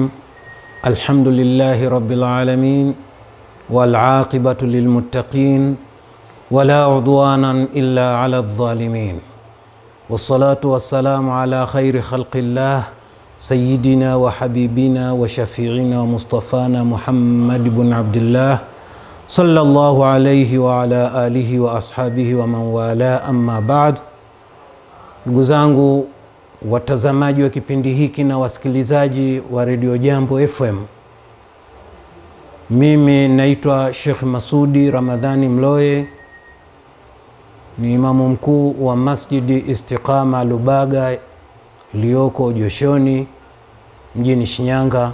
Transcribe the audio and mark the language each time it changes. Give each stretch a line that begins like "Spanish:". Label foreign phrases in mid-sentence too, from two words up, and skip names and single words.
Arabic: الحمد لله رب العالمين والعاقبة للمتقين ولا عدوانا إلا على الظالمين، والصلاة والسلام على خير خلق الله سيدنا وحبيبنا وشفيعنا ومصطفانا محمد بن عبد الله صلى الله عليه وعلى آله وأصحابه ومن والاه. أما بعد،
Swahili: ndugu zangu watazamaji wa kipindi hiki na wasikilizaji wa Radio Jambo FM, mimi naitwa Sheikh Masudi Ramadhani Mloe, ni imamu mkuu wa Masjidi Istiqama Lubaga iliyoko Joshoni mjini Shinyanga.